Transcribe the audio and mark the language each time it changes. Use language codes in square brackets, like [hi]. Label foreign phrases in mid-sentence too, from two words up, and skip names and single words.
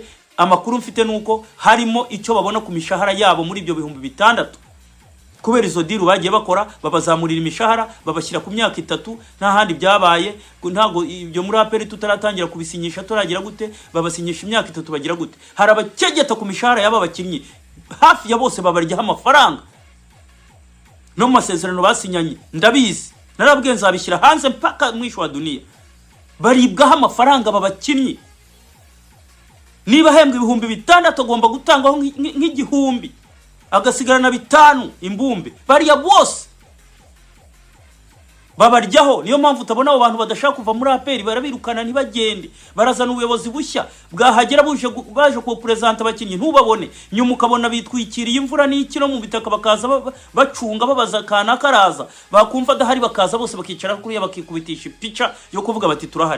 [rw] Amakuru mfite nuko harimo icyo babona ku mishahara yabo muri ibyo bihumbi 600, kubera izo diru bagiye bakora, babazamurira imishahara, babashyira ku myaka 3, nta handi byabaye. Ntago ibyo muri APR tutaratangira kubisinyisha, turagira gute babasinyisha imyaka 3 bagira gute. Hari abakegeta ku mishahara yaba bakinnyi, hafi ya bose babaryaho amafaranga no mu masezerano basinyanye. Ndabizi, narabwiye nzabishyira hanze [sw] mpaka mwisho wa dunia, [rw] baribwaho amafaranga babakinnyi. Niba hembwe ibihumbi 600 agomba gutangaho nk'igihumbi, agasigarana 5 imbumbe, bariya bose babaryaho. Niyo mpamvu utabona abo bantu badashaka kuva muri APR barabirukana ntibagende, barazana ubuyobozi bushya bwahagera baje ku presenter abakinnyi ntubabone, nyuma ukabona bitwikiriye imvura n'ikiro mu bitaka bakaza bacunga babaza kana karaza, bakumva adahari bakaza bose bakicara kuri bakikubitisha pica yo kuvuga bati turahari.